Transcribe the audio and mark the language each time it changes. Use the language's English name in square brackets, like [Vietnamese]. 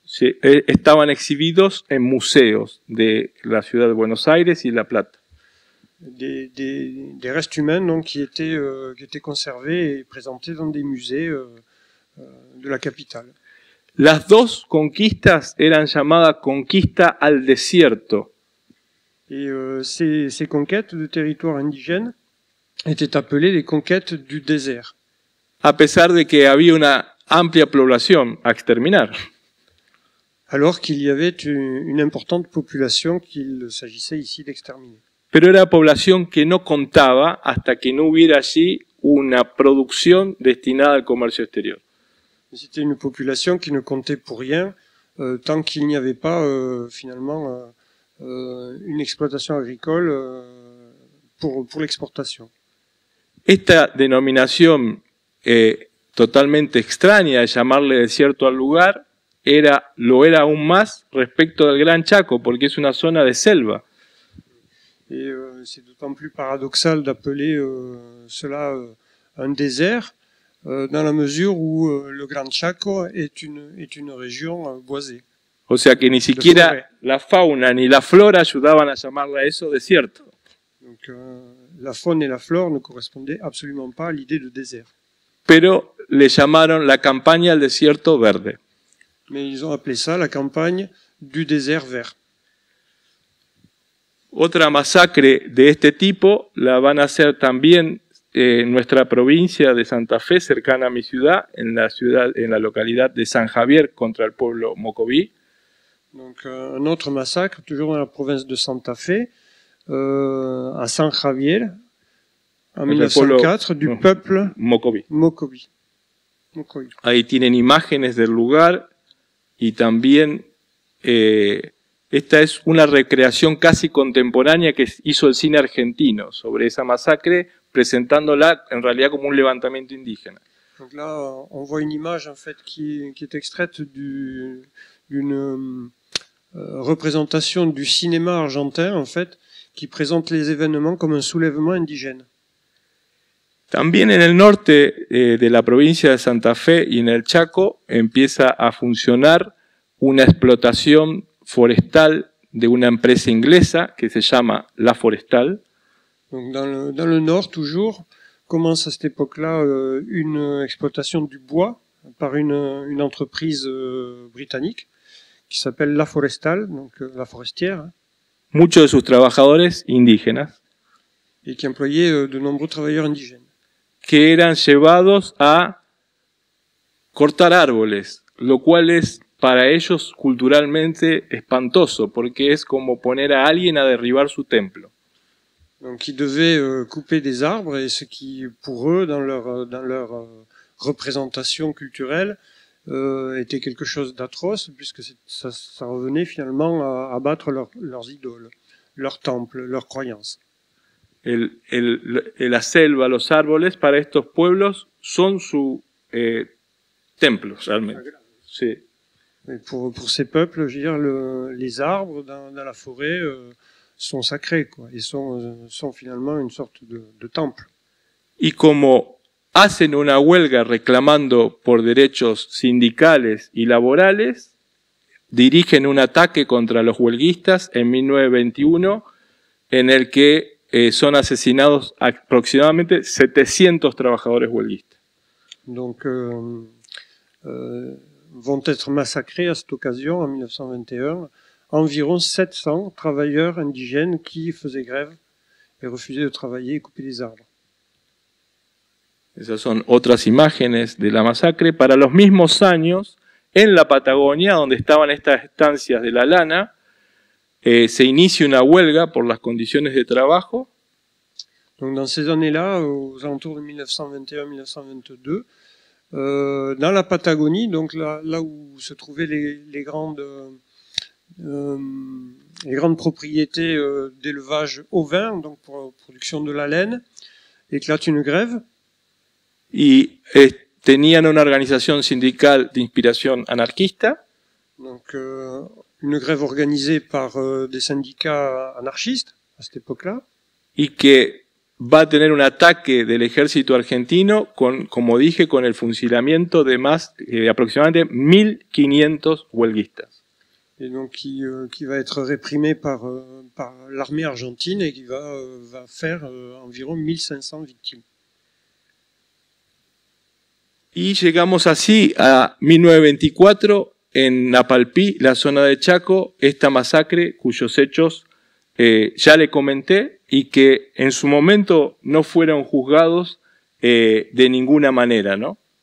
[Spanish] Estaban exhibidos en museos de la ciudad de Buenos Aires y La Plata. [French] Des restes humains donc, qui étaient conservés et présentés dans des musées de la capitale. [Spanish] Las dos conquistas eran llamadas conquista al desierto. [French] Et ces conquêtes de territoires indigènes étaient appelées les conquêtes du désert. [Spanish] A pesar de que había una amplia población a exterminar. [French] Alors qu'il y avait une importante population qu'il s'agissait ici d'exterminer. [Spanish] Pero era población que no contaba hasta que no hubiera allí una producción destinada al comercio exterior. [French] C'était une population qui ne comptait pour rien tant qu'il n'y avait pas finalement une exploitation agricole pour l'exportation. [Spanish] Esta denominación totalmente extraña de llamarle desierto al lugar lo era aún más respecto del Gran Chaco, porque es una zona de selva. [French] Et c'est d'autant plus paradoxal d'appeler cela un désert dans la mesure où le Gran Chaco est une région boisée. [Spanish] O sea que ni siquiera la fauna ni la flora ayudaban a llamarle a eso desierto. [French] Donc la faune et la flore ne correspondaient absolument pas à l'idée de désert. [Spanish] Pero le llamaron la campaña al desierto verde. [French] Mais ils ont appelé ça la campagne du désert vert. [Spanish] Otra masacre de este tipo la van a hacer también nuestra provincia de Santa Fe, cercana a mi ciudad, en la localidad de San Javier, contra el pueblo Mocoví. [French] Donc un autre massacre, toujours dans la province de Santa Fe, à San Javier, en 1904, du peuple Mocoví. Mocoví. [Spanish] Ahí tienen imágenes del lugar y también esta es una recreación casi contemporánea que hizo el cine argentino sobre esa masacre, presentándola en realidad como un levantamiento indígena. [French] Donc là, on voit une image en fait qui est extraite d'une représentation du cinéma argentin en fait, qui présente les événements comme un soulèvement indigène. [Spanish] También en el norte de la provincia de Santa Fe y en el Chaco empieza a funcionar una explotación forestal de una empresa inglesa que se llama La Forestal. [French] Donc dans le nord, toujours, commence à cette époque-là une exploitation du bois par une entreprise britannique qui s'appelle La Forestal, donc la forestière. [Spanish] Muchos de sus trabajadores indígenas. [French] Et qui employait de nombreux travailleurs indigènes. [Spanish] Que eran llevados a cortar árboles, lo cual es para ellos culturalmente espantoso, porque es como poner a alguien a derribar su templo. [French] Donc ils devaient couper des arbres, et ce qui, pour eux, dans leur représentation culturelle, était quelque chose d'atroce, puisque ça revenait finalement à abattre leurs idoles, leurs temples, leurs croyances. [Spanish] La selva, los árboles, para estos pueblos son su templos, realmente. Sí. [French] Et pour ces peuples, je veux dire, les arbres dans la forêt sont sacrés, quoi, et sont finalement une sorte de temple. [Spanish] Y como hacen una huelga reclamando por derechos sindicales y laborales, dirigen un ataque contra los huelguistas en 1921, en el que son asesinados aproximadamente 700 trabajadores huelguistas. [French] Donc, vont être massacrés à cette occasion, en 1921, environ 700 travailleurs indigènes qui faisaient grève et refusaient de travailler et couper les arbres. [Spanish] Esas son otras imágenes de la masacre. Para los mismos años, en la Patagonia, donde estaban estas estancias de la lana, se inicia una huelga por las condiciones de trabajo. [French] Donc dans ces années-là, aux alentours de 1921-1922, dans la Patagonie, donc là où se trouvaient les grandes propriétés d'élevage ovin, donc pour la production de la laine, éclate une grève. [Spanish] Y tenían una organización sindical de inspiración anarquista. [French] Donc une grève organisée par des syndicats anarchistes à cette époque-là. [Spanish] Y que va a tener un ataque del ejército argentino con, como dije, con el fusilamiento de aproximadamente 1.500 huelguistas. [French] Et donc qui va être réprimé par l'armée argentine et qui va faire environ 1500 victimes. [Spanish] Y llegamos así a 1924 en Napalpí, la zona de Chaco, esta masacre cuyos hechos ya le comenté y que en su momento no fueron juzgados de ninguna manera, ¿no?